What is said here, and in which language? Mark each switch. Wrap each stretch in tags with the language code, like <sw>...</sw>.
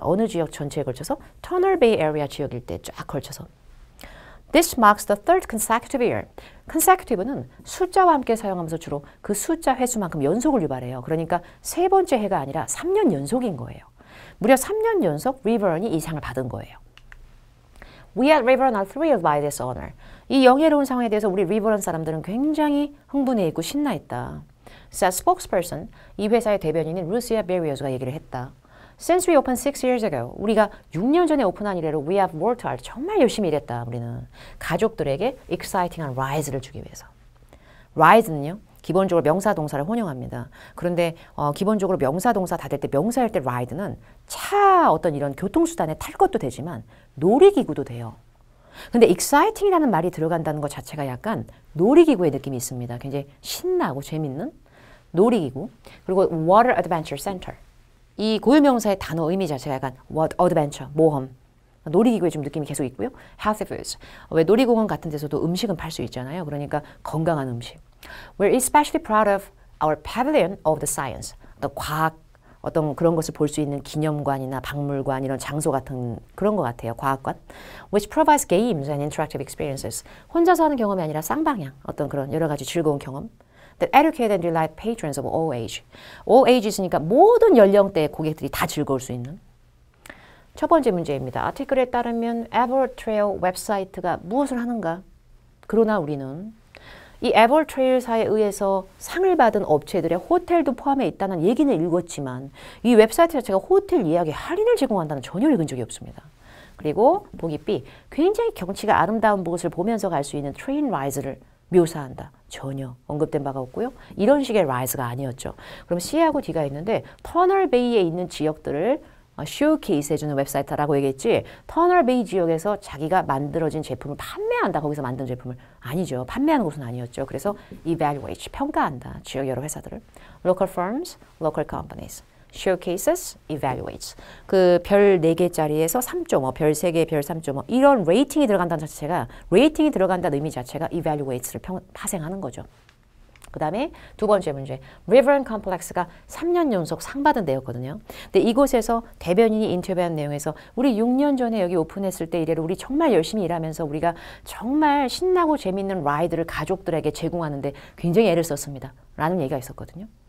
<ko>어느 지역 전체에 걸쳐서 터널 베이 에리아 지역일 때 쫙 걸쳐서</ko> <en>This marks the third consecutive year.</en> <ko>consecutive는 숫자와 함께 사용하면서 주로 그 숫자 횟수만큼 연속을 유발해요. 그러니까 세 번째 해가 아니라 3년 연속인 거예요. 무려 3년 연속 리버런이 이 상을 받은 거예요.</ko> <en>We at Riverrun are thrilled by this honor.</en> <ko>이 영예로운 상황에 대해서 우리 리버런 사람들은 굉장히 흥분해 있고 신나 있다.</ko> <en>said spokesperson,</en> <ko>이 회사의 대변인인 루시아 베리어스가 얘기를 했다.</ko> <en>Since we opened 6 years ago,</en> <ko>우리가 6년 전에 오픈한 이래로</ko> <en>we have worked hard.</en> <ko>정말 열심히 일했다. 우리는 가족들에게 exciting한 rise를 주기 위해서. rise는요, 기본적으로 명사 동사를 혼용합니다. 그런데 기본적으로 명사 동사 다 될 때 명사일 때 ride는 차 어떤 이런 교통수단에 탈 것도 되지만 놀이기구도 돼요. 근데 exciting이라는 말이 들어간다는 것 자체가 약간 놀이기구의 느낌이 있습니다. 굉장히 신나고 재밌는 놀이기구.</ko> <en>그리고 water adventure center.</en> <ko>이 고유명사의 단어 의미 자체가 약간 adventure, 모험, 놀이기구의 좀 느낌이 계속 있고요.</ko> <en>healthy foods.</en> <ko>왜 놀이공원 같은 데서도 음식은 팔 수 있잖아요. 그러니까 건강한 음식.</ko> <en>We're especially proud of our pavilion of the science.</en> <ko>어떤 과학, 어떤 그런 것을 볼 수 있는 기념관이나 박물관 이런 장소 같은 그런 것 같아요. 과학관.</ko> <en>Which provides games and interactive experiences.</en> <ko>혼자서 하는 경험이 아니라 쌍방향. 어떤 그런 여러 가지 즐거운 경험.</ko> <en>That educate and delight patrons of all age. All age</en> <ko>있으니까 모든 연령대의 고객들이 다 즐거울 수 있는. 첫 번째 문제입니다. 아티클에 따르면 에버트레일 웹사이트가 무엇을 하는가? 그러나 우리는 이 에버트레일사에 의해서 상을 받은 업체들의 호텔도 포함해 있다는 얘기는 읽었지만 이 웹사이트 자체가 호텔 예약에 할인을 제공한다는 전혀 읽은 적이 없습니다. 그리고 보기 B, 굉장히 경치가 아름다운 곳을 보면서 갈 수 있는 트레인 라이즈를 묘사한다. 전혀 언급된 바가 없고요. 이런 식의 라이즈가 아니었죠. 그럼 C하고 D가 있는데 터널 베이에 있는 지역들을 쇼케이스 해주는 웹사이트라고 얘기했지 터널 베이 지역에서 자기가 만들어진 제품을 판매한다. 거기서 만든 제품을 아니죠. 판매하는 곳은 아니었죠. 그래서 evaluate, 평가한다. 지역 여러 회사들을.</ko> <en>Local firms, local companies. showcases, evaluates.</en> <ko>그 별 4개짜리에서 3.5, 별 3개, 별 3.5 이런 레이팅이 들어간다는 자체가 레이팅이 들어간다는 의미 자체가 evaluates를 파생하는 거죠. 그 다음에 두 번째 문제, Riverrun Complex가 3년 연속 상 받은 데였거든요. 근데 이곳에서 대변인이 인터뷰한 내용에서 우리 6년 전에 여기 오픈했을 때 이래로 우리 정말 열심히 일하면서 우리가 정말 신나고 재밌는 라이드를 가족들에게 제공하는데 굉장히 애를 썼습니다. 라는 얘기가 있었거든요.</ko>